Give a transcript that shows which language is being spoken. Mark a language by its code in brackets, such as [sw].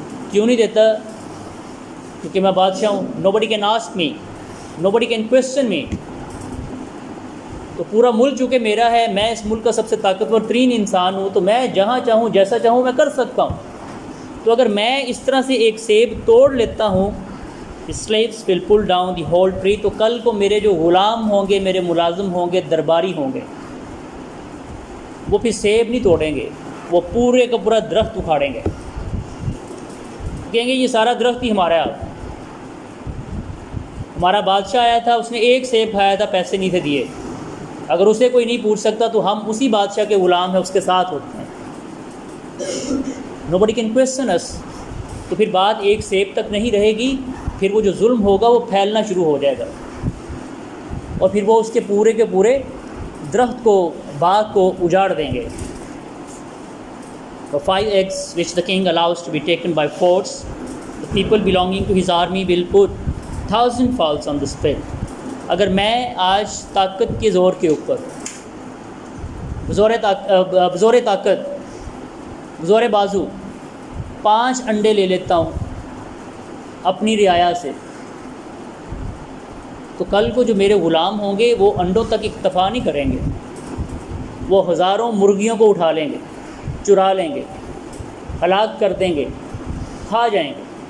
[ur] کیوں نہیں دیتا؟ کیونکہ میں بادشاہ ہوں. [en] nobody can ask me, nobody can question me. [ur] تو پورا ملک چونکہ میرا ہے، میں اس ملک کا سب سے طاقتور ترین انسان ہوں، تو میں جہاں چاہوں جیسا چاہوں میں کر سکتا ہوں. تو اگر میں اس طرح سے ایک سیب توڑ لیتا ہوں، [en] slaves will pull down the whole tree، [ur] تو کل کو میرے جو غلام ہوں گے، میرے ملازم ہوں گے، درباری ہوں گے، وہ پھر سیب نہیں توڑیں گے، وہ پورے کا پورا درخت اکھاڑیں گے، کہیں گے یہ سارا درخت ہی ہمارا ہے. ہمارا بادشاہ آیا تھا، اس نے ایک سیب کھایا تھا، پیسے نہیں تھے دیے. اگر اسے کوئی نہیں پوچھ سکتا تو ہم اسی بادشاہ کے غلام ہیں، اس کے ساتھ ہوتے ہیں. [en] nobody can question us. [ur] تو پھر بات ایک سیب تک نہیں رہے گی، پھر وہ جو ظلم ہوگا وہ پھیلنا شروع ہو جائے گا، اور پھر وہ اس کے پورے درخت کو، باغ کو اجاڑ دیں گے. [en] The 5 eggs which the king allows to be taken by force, the people belonging to his army will put 1,000 fowls on the spit. [ur] اگر میں آج طاقت کے زور کے اوپر، بزور طاقت زور بازو 5 انڈے لے لیتا ہوں اپنی رعایا سے، تو کل کو جو میرے غلام ہوں گے وہ انڈوں تک اکتفا نہیں کریں گے، وہ ہزاروں مرغیوں کو اٹھا لیں گے، چرا لیں گے، ہلاک کر دیں گے، کھا جائیں گے۔